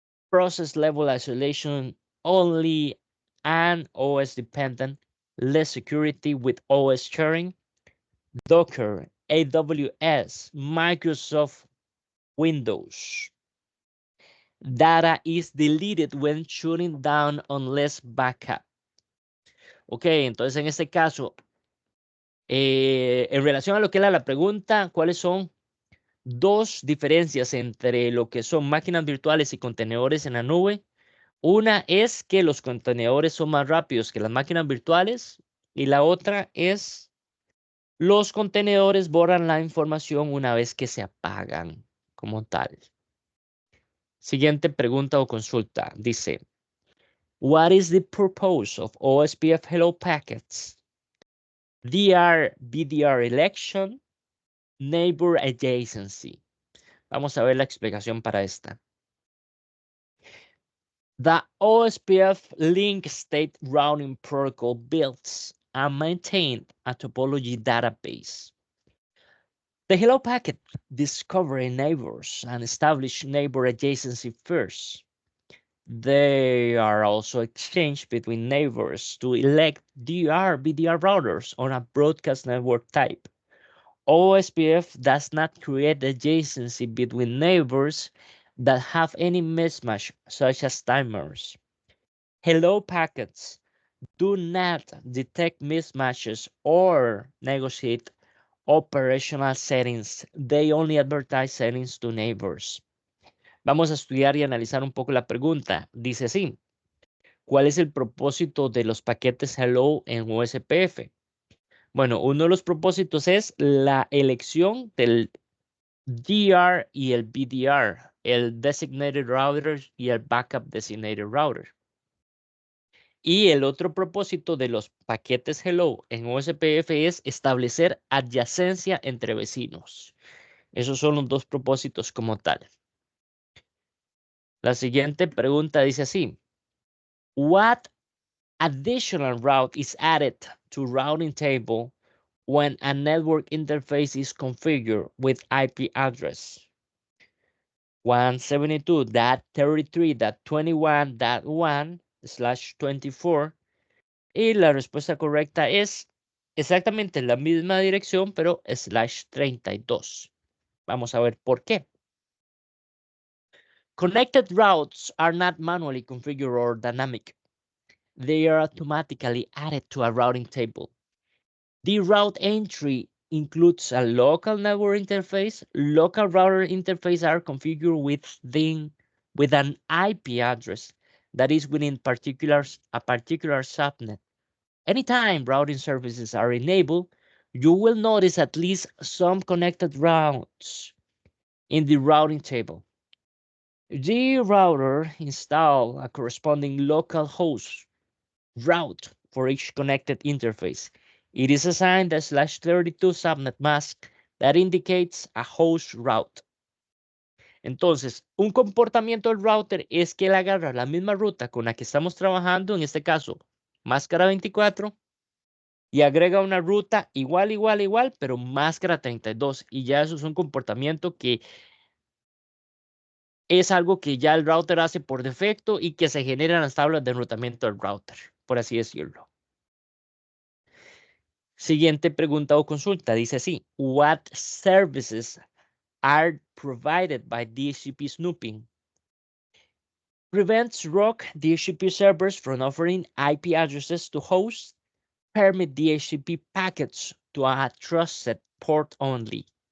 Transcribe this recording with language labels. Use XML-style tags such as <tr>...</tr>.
<en>Process level isolation only and OS dependent, less security with OS sharing. Docker, AWS, Microsoft Windows. Data is deleted when shutting down unless backup.</en> <es>Ok, entonces en este caso, en relación a lo que era la pregunta, ¿cuáles son dos diferencias entre lo que son máquinas virtuales y contenedores en la nube? Una es que los contenedores son más rápidos que las máquinas virtuales y la otra es los contenedores borran la información una vez que se apagan como tal. Siguiente pregunta o consulta. Dice,</es> <en>what is the purpose of OSPF hello packets? DR, BDR election, neighbor adjacency.</en> <es>Vamos a ver la explicación para esta.</es> <en>The OSPF link state routing protocol builds and maintains a topology database. The hello packet discovers neighbors and establishes neighbor adjacency first. They are also exchanged between neighbors to elect DR BDR routers on a broadcast network type. OSPF does not create adjacency between neighbors that have any mismatch, such as timers. Hello packets do not detect mismatches or negotiate operational settings. They only advertise settings to neighbors.</en> <es>Vamos a estudiar y analizar un poco la pregunta. Dice así, ¿cuál es el propósito de los paquetes Hello en OSPF? Bueno, uno de los propósitos es la elección del DR y el BDR, el Designated Router y el Backup Designated Router. Y el otro propósito de los paquetes Hello en OSPF es establecer adyacencia entre vecinos. Esos son los dos propósitos como tal. La siguiente pregunta dice así.</es> <en>What additional route is added to routing table when a network interface is configured with IP address 172.33.21.1/24?</en> <es>Y la respuesta correcta es exactamente la misma dirección, pero /32. Vamos a ver por qué.</es> <en>Connected routes are not manually configured or dynamic. They are automatically added to a routing table. The route entry includes a local network interface. Local router interfaces are configured with an IP address that is within a particular subnet. Anytime routing services are enabled, you will notice at least some connected routes in the routing table. The router install a corresponding local host route for each connected interface. It is assigned a /32 subnet mask that indicates a host route.</en> <es>Entonces, un comportamiento del router es que él agarra la misma ruta con la que estamos trabajando, en este caso, máscara 24, y agrega una ruta igual, pero máscara 32. Y ya eso es un comportamiento que es algo que ya el router hace por defecto y que se genera en las tablas de enrutamiento del router, por así decirlo. Siguiente pregunta o consulta. Dice así:</es> <en>What services are provided by DHCP snooping? Prevents rogue DHCP servers from offering IP addresses to hosts. Permit DHCP packets to a trusted port only.</en>